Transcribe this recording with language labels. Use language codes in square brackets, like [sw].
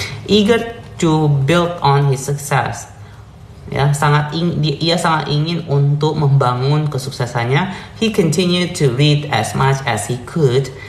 [en] Eager to build on his success. [id] Ya, ia sangat ingin untuk membangun kesuksesannya. [en] He continued to read as much as he could.